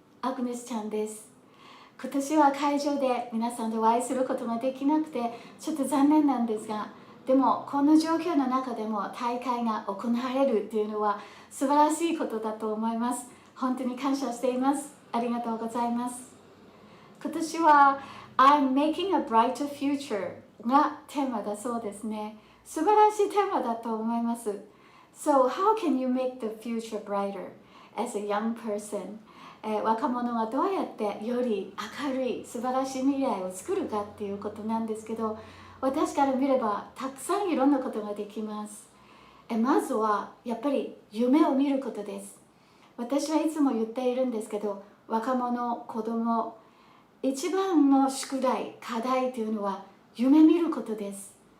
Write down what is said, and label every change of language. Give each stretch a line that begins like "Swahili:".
Japanese: アグネスちゃんです。今年は会場で皆さんとお会いすることができなくてちょっと残念なんですが、でもこの状況の中でも大会が行われるというのは素晴らしいことだと思います。本当に感謝しています。ありがとうございます。今年は
English: I'm making a brighter future
Japanese: がテーマだそうですね。素晴らしいテーマだと思います。
English: So how can you make the future brighter as a young person?
Japanese: 若者がどうやってより明るい素晴らしい未来を作るかっていうことなんですけど、私から見ればたくさんいろんなことができます。まずはやっぱり夢を見ることです。私はいつも言っているんですけど、若者、子供、一番の宿題、課題というのは夢見ることです。